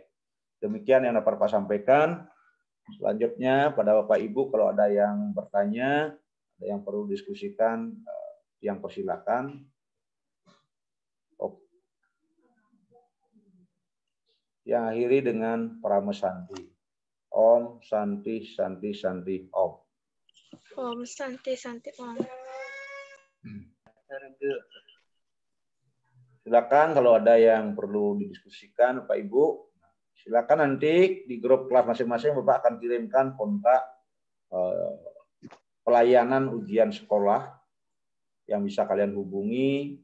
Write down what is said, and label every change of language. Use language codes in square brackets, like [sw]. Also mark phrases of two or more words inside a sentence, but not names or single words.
[id] Demikian yang dapat Pak sampaikan. Selanjutnya pada Bapak Ibu kalau ada yang bertanya, ada yang perlu diskusikan, yang persilakan. Yang akhiri dengan Pramesanti. [sa] Om Santi Santi Santi Om. Om Santi Santi Om. [id] Silakan kalau ada yang perlu didiskusikan Bapak Ibu, silakan nanti di grup kelas masing-masing Bapak akan kirimkan kontak pelayanan ujian sekolah yang bisa kalian hubungi.